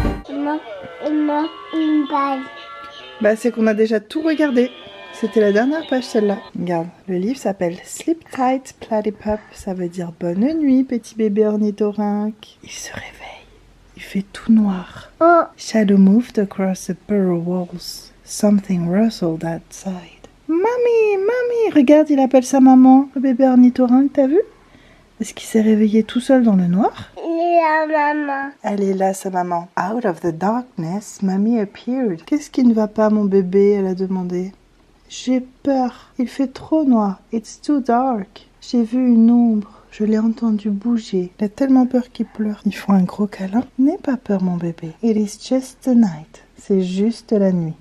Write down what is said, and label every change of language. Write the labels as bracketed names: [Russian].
[French] Une balle. Bah c'est qu'on a déjà tout regardé. C'était la dernière page celle-là. Regarde, le livre s'appelle Sleep Tight Platypup. Ça veut dire bonne nuit petit bébé ornithorynque. Il se réveille. Il fait tout noir. Oh, [English] Shadow moved across the burrow walls. Something rustled outside. [French] Mamie, regarde, il appelle sa maman. Le bébé ornithorynque, t'as vu? Est-ce qu'il s'est réveillé tout seul dans le noir? la maman. Elle est là, sa maman. [English] Out of the darkness, Mamie appeared. [French] Qu'est-ce qui ne va pas, mon bébé? Elle a demandé. J'ai peur. Il fait trop noir. [English] It's too dark. [French] J'ai vu une ombre. Je l'ai entendu bouger. Il a tellement peur qu'il pleure. Il faut un gros câlin. N'aie pas peur, mon bébé. [English] It is just the night. [French] C'est juste la nuit.